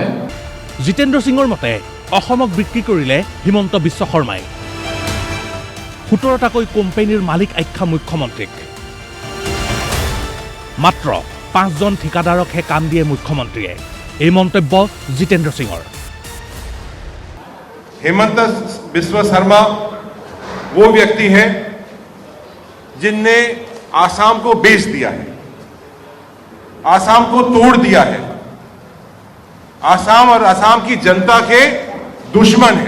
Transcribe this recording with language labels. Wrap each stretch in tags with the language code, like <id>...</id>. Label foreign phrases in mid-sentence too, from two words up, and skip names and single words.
<as>জিতেন্দ্ৰ সিঙৰ মতে অসমক বিক্ৰী কৰিলে হিমন্ত বিশ্ব শৰ্মাই। 17টাকৈ কোম্পানীৰ মালিক আখ্যা মুখ্যমন্ত্ৰীক। মাত্ৰ 5জন ঠিকাদাৰকহে কাম দিয়ে মুখ্যমন্ত্ৰীয়ে। এই মন্তব্য জিতেন্দ্ৰ সিঙৰ।</as> <hi>हेमंत बिस्व शर्मा वो व्यक्ति हैं जिनने आसाम को बेच दिया है, आसाम को तोड़ दिया है, आसाम और आसाम की जनता के दुश्मन हैं।</hi>